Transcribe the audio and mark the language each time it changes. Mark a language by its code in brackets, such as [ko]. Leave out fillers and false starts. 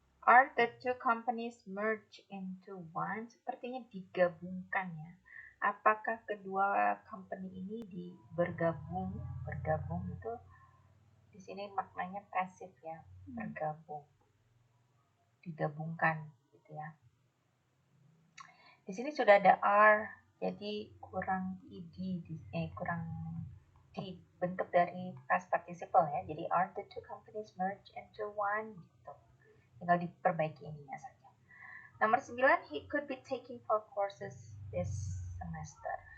[en] Are the two companies merged into one? [id] Sepertinya digabungkan ya. Apakah kedua company ini bergabung? Bergabung itu di sini maknanya pasif ya, bergabung, digabungkan gitu ya. Di sini sudah ada are, jadi kurang kurang dibentuk dari past participle ya. Jadi [en] are the two companies merged into one [id] gitu. Tinggal diperbaiki ininya saja. Nomor 9, [en] he could be taking 4 courses this semester.